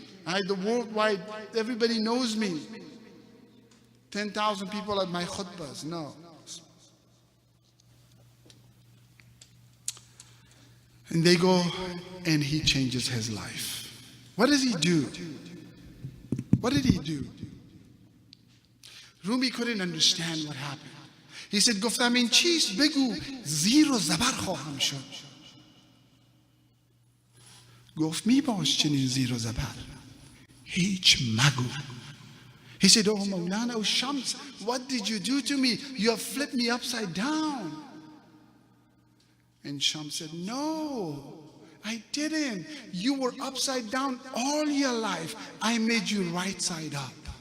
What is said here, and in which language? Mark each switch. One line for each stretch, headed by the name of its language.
English: The worldwide, everybody knows me. 10,000 people at my khutbahs. No. And they go, and he changes his life. What does he do? What did he do? Rumi couldn't understand what happened. He said,
Persian: گفتم این چیست بگو زیر و زبر خواهم شد. گفت می باش چنین زیر و زبر هیچ مگو.
English: He said, oh Maulana, oh Shams, what did you do to me? You have flipped me upside down. And Shams said, no, I didn't. You were upside down all your life. I made you right side up.